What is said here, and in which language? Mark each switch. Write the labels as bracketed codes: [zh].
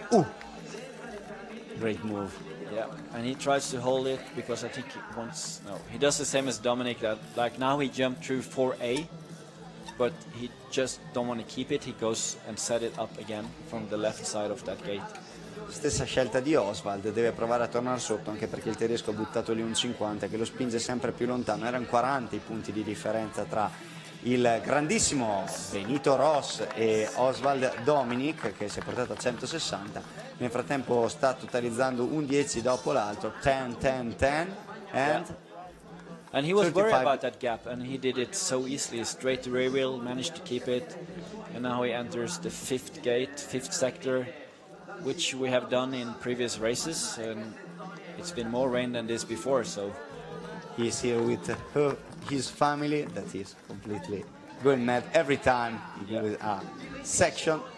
[en] Ooh. Great move. Yeah, and he tries to hold it because I think he wants. No, he does the same as Dominic. That like now he jumped through 4A, but he just don't want to keep it. He goes and set it up again from the left side of that gate. [it] Stessa scelta di Oswald, deve provare a tornare sotto, anche perché il tedesco ha buttato lì un 50 che lo spinge sempre più lontano. Erano 40 i punti di differenza tra il grandissimo Benito Ros e Oswald Dominic, che si è portato a 160. Nel frattempo sta totalizzando un 10 dopo l'altro, 10, 10, 10, and [en] And he was worried 35. about that gap, and he did it so easily. Straight to rear wheel, managed to keep it, and now he enters the fifth gate, fifth sector, which we have done in previous races, and it's been more rain than this before, so... He's here with his family that is completely going mad every time he goes a section.